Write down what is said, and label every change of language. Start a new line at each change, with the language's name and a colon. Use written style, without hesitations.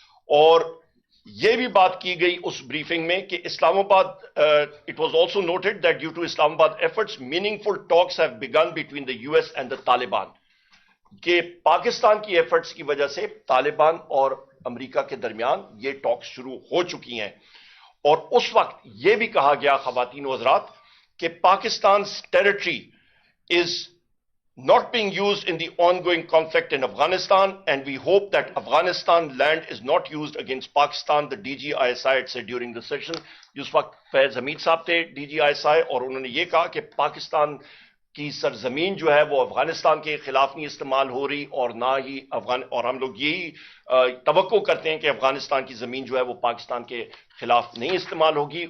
Urdu: اور یہ بھی بات کی گئی اس بریفنگ میں کہ اسلام آباد,
English: it was also noted that due to Islamabad efforts meaningful talks have begun between the U S and the Taliban,
Urdu: کہ پاکستان کی ایفرٹس کی وجہ سے طالبان اور امریکہ کے درمیان یہ ٹاک شروع ہو چکی ہیں. اور اس وقت یہ بھی کہا گیا خواتین و حضرات کہ Pakistan territory is
English: not being used in the ongoing conflict in Afghanistan, and we hope that Afghanistan land is not used against Pakistan. The DGISI had said during the session,
Urdu: جس وقت فیض حمید صاحب تھے DGISI, اور انہوں نے یہ کہا کہ پاکستان کی سرزمین جو ہے وہ افغانستان کے خلاف نہیں استعمال ہو رہی, اور نہ ہی اور ہم لوگ یہی توقع کرتے ہیں کہ افغانستان کی زمین جو ہے وہ پاکستان کے خلاف نہیں استعمال ہوگی.